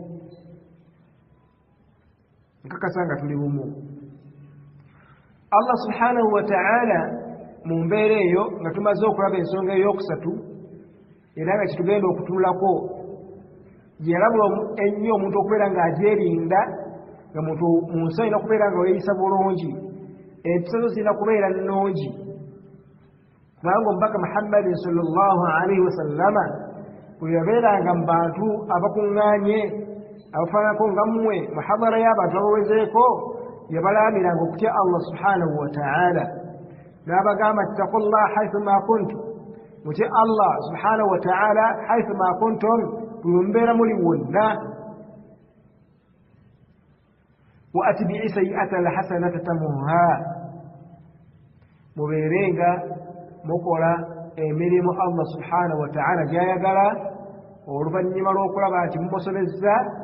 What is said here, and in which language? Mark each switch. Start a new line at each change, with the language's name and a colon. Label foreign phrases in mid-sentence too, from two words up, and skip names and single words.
Ganda: nkakasa nga tuli bumu Allah
Arabic: سبحانه وتعالى
Ganda: mu mbeera eyo nga tumaze okulaba ensonga ey'okusatu era nga kitugenda okutuulako gyeyalabula ennyo omuntu okubeera ng'agyerinda nga muntu mu nsi alina okubeera nga weeyisa bulungi empisa zo zirina kubeera nnungi kubanga omubaka Muhammadin
Arabic: صلى الله عليه وسلم
Ganda: bwe yabeeranga mu bantu abakuŋŋaanye abafaananako nga mmwe muhadara y'abantu abawezeeko yabalaamiranga okutya Allah
Arabic: سبحانه وتعالى
Ganda: n'abagamba
Arabic: اتق الله حيثما كنتم
Ganda: mutye Allah
Arabic: سبحانه وتعالى حيثما كنتم
Ganda: bwe mubeera muli wonna
Arabic: وأتبع السيئة الحسنة تمحها
Ganda: mubeerenga mukola emirimu Allah
Arabic: سبحانه وتعالى
Ganda: gy'ayagala oluvannyuma lw'okulaba nti mumusobezza